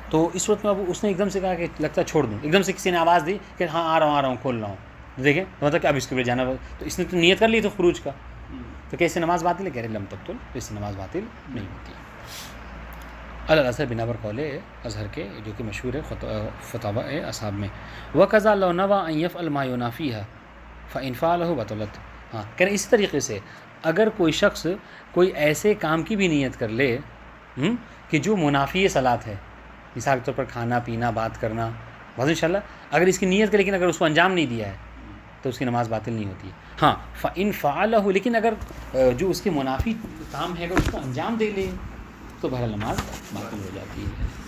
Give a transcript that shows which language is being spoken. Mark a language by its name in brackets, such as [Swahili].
[Urdu] تو اس وقت میں اب اس نے ایک دم سے کہا کہ لگتا ہے چھوڑ دوں، ایک دم سے کسی نے آواز دی کہ ہاں آ رہا ہوں کھول رہا ہوں، دیکھیں مطلب کہ اب اس کے لیے جانا، تو اس نے تو نیت کر لی تو خروج کا، تو کیسے نماز باطل ہے؟ کہہ رہے [Arabic] لم تبطل، [Urdu] تو اس سے نماز باطل نہیں ہوتی. الازہر بنا پر قول اظہر کے جو کہ مشہور ہے فتاوی اصحاب میں. [Arabic] وقضا لو نوى ان يفعل ما ينافيها فان فعله بطلت. [Urdu] ہاں کہہ رہے اسی طریقے سے اگر کوئی شخص کوئی ایسے کام کی بھی نیت کر لے کہ جو منافی صلاۃ ہے، مثال کے طور پر کھانا پینا بات کرنا، بس ان شاء اللہ اگر اس کی نیت کرے لیکن اگر اس کو انجام نہیں دیا ہے تو اس کی نماز باطل نہیں ہوتی. ہاں [Arabic] فان فعله، [Urdu] لیکن اگر جو اس کے منافی کام ہے اگر اس کو انجام دے لے تو بہرحال نماز باطل ہو جاتی ہے.